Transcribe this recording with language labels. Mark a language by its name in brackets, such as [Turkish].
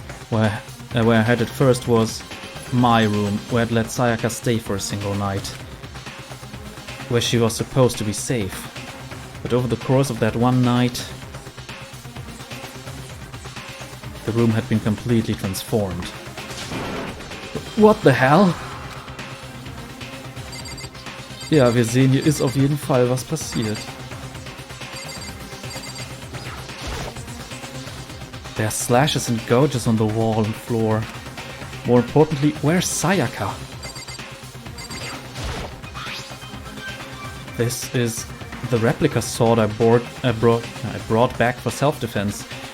[English] Where I headed first was my room, where I'd let Sayaka stay for a single night. Where she was supposed to be safe. But over the course of that one night, the room had been completely transformed. What the hell? [German] Ja, wir sehen, hier ist auf jeden Fall was passiert. [English] There are slashes and gouges on the wall and floor. More importantly, where's Sayaka? This is the replica sword I brought back for self-defense.